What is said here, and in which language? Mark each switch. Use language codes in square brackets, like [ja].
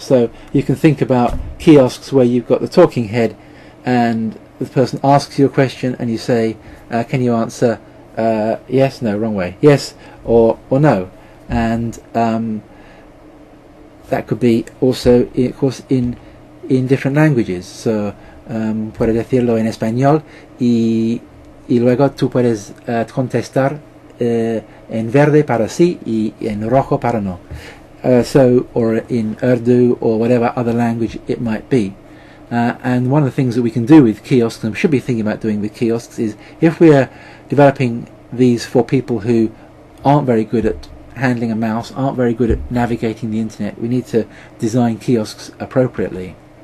[en] So you can think about kiosks where you've got the talking head and the person asks you a question and you say, can you answer yes, no, wrong way, yes or no, and that could be also, of course, in different languages. [es] So puedes decirlo en español y luego tú puedes contestar en verde para sí y en rojo para no. [en] Or in Urdu or whatever other language it might be. And one of the things that we can do with kiosks, and we should be thinking about doing with kiosks, is if we're developing these for people who aren't very good at handling a mouse, aren't very good at navigating the internet, we need to design kiosks appropriately.